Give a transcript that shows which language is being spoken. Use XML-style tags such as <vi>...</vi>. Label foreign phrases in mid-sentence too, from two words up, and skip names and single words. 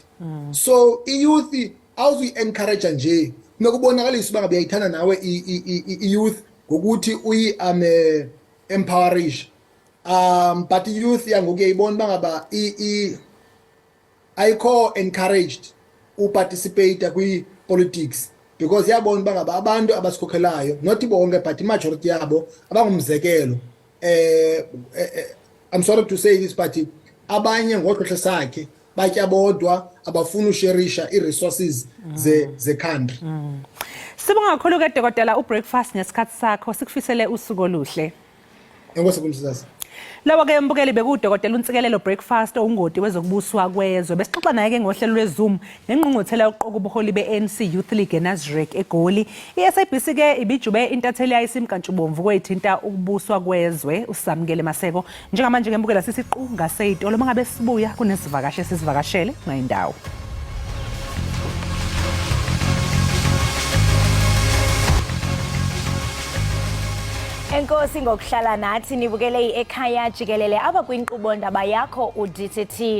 <xh>So i-youth awuzi-encourage nje nokubonakalisa uba ngabe uyayithanda nawe i-youth ngokuthi empowerish. But i-youth yangoku uyayibona uba ngaba ayikho encouraged uparticipate kwi-politics, because yabona uba ngaba abantu abasikhokhelayo, not bonke but i-majority yabo abangumzekelo.</xh> <en>I'm sorry to say this but</en> <xh>abanye ngoxoxe sakhe batya bodwa abafuna usherisha i-resources ze-country.</xh> <zu>Sibonga kakhulu ke Dr. uBreakfast ngesikhathi sakho, sikufisele usuku oluhle.</zu> <xh>Enkosi kumsizasi. Lawa ke mbukeli bekuDr.</xh> <zu>uNtsikelelo Breakfast ongoti wezokubuswa kwezwe. Besixoxa naye ke ngohlelo lweZoom ngengqungquthela yokuqoqa ubuholi be-ANC Youth League eNasrec eGoli. I-SABC ke ibijube intatheli yayisimkantshubomvu kwethinta ukubuswa kwezwe usamukele Maseko. Njengamanje ke mbukela sisiqu ngaseyitolo mangabe sibuya kunesivakashe sizivakashele ngayindawo.</zu> <xh>Enkosi ngokuhlala nathi nibukele Ekhaya Jikelele aba kwinkqubo ndaba yakho uDTT.</xh>